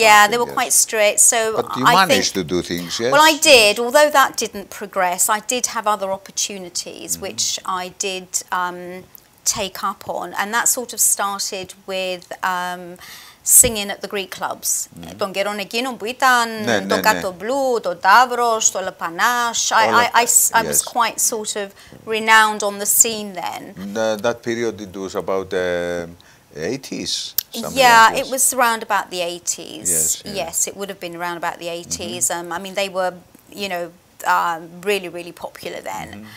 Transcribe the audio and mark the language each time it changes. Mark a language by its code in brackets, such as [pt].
[en] Yeah, they were quite strict. So but you managed to do things, yes? Well, I did. Although that didn't progress, I did have other opportunities which I did take up on, and that sort of started with singing at the Greek clubs. [el] Των καιρών εκείνων που ήταν το Κάτω Blue, το Ταύρος, το Λεπανάς. [en] I was quite sort of renowned on the scene then. That period, it was about 80s? Yeah, like it was around about the 80s. Yes, it would have been around about the 80s. I mean, they were, you know, really, really popular then.